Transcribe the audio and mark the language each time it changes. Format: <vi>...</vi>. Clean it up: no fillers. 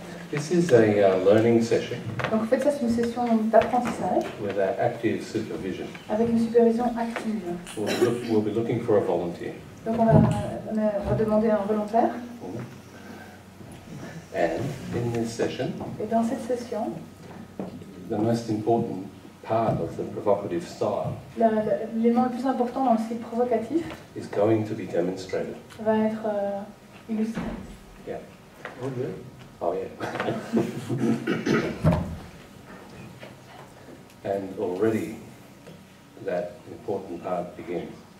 <en>This is a learning session</en> <fr>Donc en fait, ça c'est une session d'apprentissage</fr> <en>with active supervision.</en> <fr>avec une supervision active.</fr> <en>We'll be looking for a volunteer.</en> <fr>Donc on va demander un volontaire.</fr> <en>And in this session,</en> <fr>Et dans cette session,</fr> <en>the most important part of the provocative style</en> <fr>l'élément le plus important dans le style provocatif</fr> <en>is going to be demonstrated.</en> <fr>va être illustré.</fr> <en>Yeah. Oh yeah. Oh yeah. And already that important part begins.</en>